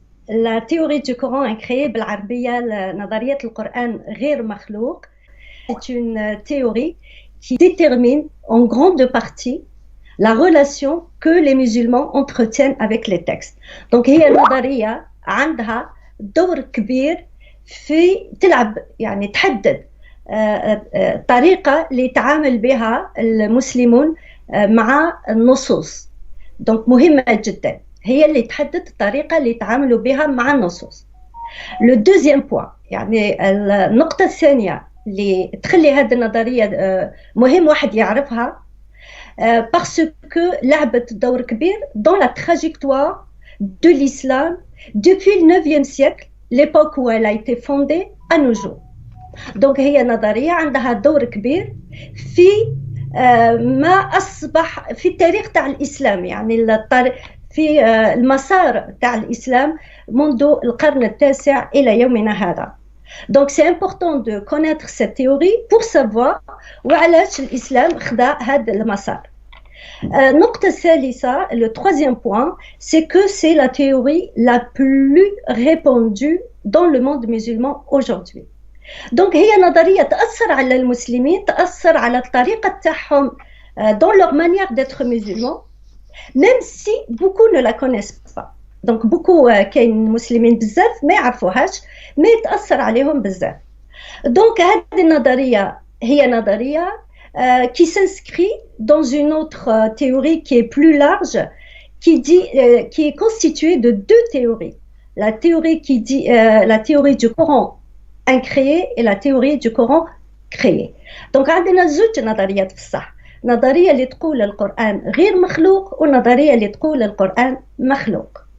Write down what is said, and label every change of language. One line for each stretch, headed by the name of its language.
French: La théorie du Coran est créée
Arabic: بالعربية نظرية القرآن غير مخلوق.
French: C'est une théorie qui détermine en grande partie la relation que les musulmans entretiennent avec les textes.
Arabic: Donc هي نظرية عندها دور كبير في تلعب يعني تحدد الطريقة اللي يتعامل بها المسلمون مع النصوص. donc مهمة جدا، هي اللي تحدد الطريقة اللي يتعاملوا بها مع النصوص. لو دوزيام بوان يعني النقطة الثانية اللي تخلي هذه النظرية مهم واحد يعرفها
French: parce que
Arabic: لعبت دور كبير
French: dans la trajectoire de l'islam depuis le 9e siècle, l'époque où elle a été fondée à nos jours.
Arabic: donc هي نظرية عندها دور كبير في ما أصبح في التاريخ تاع الإسلام، يعني في المسار تاع الإسلام منذ القرن التاسع إلى يومنا هذا.
French: donc c'est important de connaître cette théorie pour savoir
Arabic: وعلاش الإسلام خدا هذا المسار. النقطة الثالثة,
French: le troisième point, c'est que c'est la théorie la plus répandue dans le monde musulman aujourd'hui. donc
Arabic: هي نظرية تأثر على المسلمين، تأثر على الطريقة تاعهم
French: dans leur manière d'être musulmans, même si beaucoup ne la connaissent pas.
Arabic: donc beaucoup كاين مسلمين بزاف ما يعرفوهاش، ما يتأثر عليهم بزاف.
French: donc
Arabic: هذه النظرية هي نظرية
French: qui s'inscrit dans une autre théorie qui est plus large, qui est constituée de deux théories. La théorie qui dit la théorie du Coran incréé et la théorie du Coran créé.
Arabic: donc عندنا زوج نظريات في الصح، نظرية اللي تقول القرآن غير مخلوق ونظرية اللي تقول القرآن مخلوق.